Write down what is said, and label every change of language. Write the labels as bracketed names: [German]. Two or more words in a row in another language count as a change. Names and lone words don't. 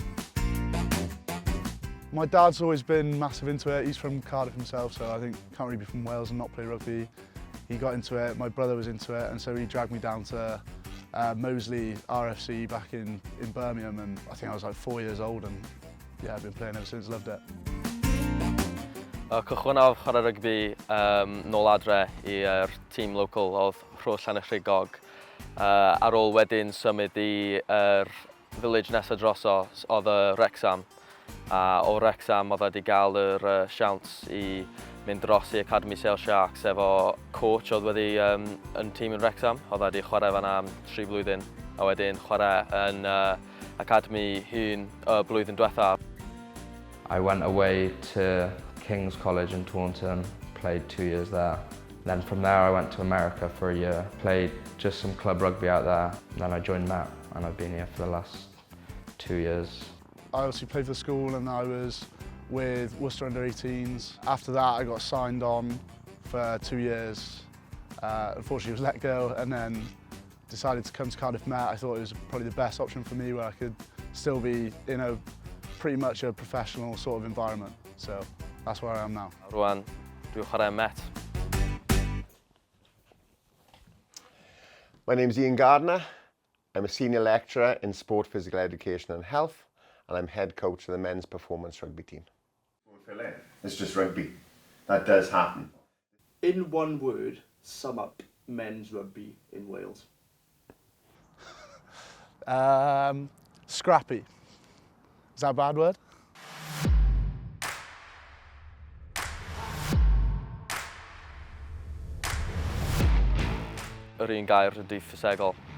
[English] My dad's always been massive into it. He's from Cardiff himself, so I think can't really be from Wales and not play rugby. He got into it, my brother was into it, and so he dragged me down to Moseley RFC back in Birmingham, and I think I was like 4 years old, and yeah, I've been playing ever since, loved it. [Welsh] Cychwynnaf chwarae rygbi nôl adre i'r tîm local oedd Rhys yn y Rhugog. Ar ôl wedyn symud i'r village nesaf drosos oedd y Wrexham. A o Wrexham oedd wedi cael yr siawns i mynd dros i Academy Sale Sharks efo coach oedd wedi yn tîm yn Wrexham. Oedd wedi chwarae fan'na am 3 blwyddyn a wedyn chwarae yn Academy Hyn y blwyddyn diwethaf. [English] I went away to King's College in Taunton, played 2 years there. Then from there I went to America for a year, played just some club rugby out there. Then I joined Met and I've been here for the last 2 years. I obviously played for the school and I was with Worcester under 18s. After that I got signed on for 2 years. Unfortunately I was let go and then decided to come to Cardiff Met. I thought it was probably the best option for me where I could still be in a pretty much a professional sort of environment. So that's where I am now. [Welsh] Rwan, dwi'n chwarae Met. [English] My name's Ian Gardner. I'm a senior lecturer in sport, physical education and health, and I'm head coach of the men's performance rugby team. It's just rugby. That does happen. In one word, sum up men's rugby in Wales. Scrappy. Is that a bad word? [Welsh] Yr un gair ydy ffysegol.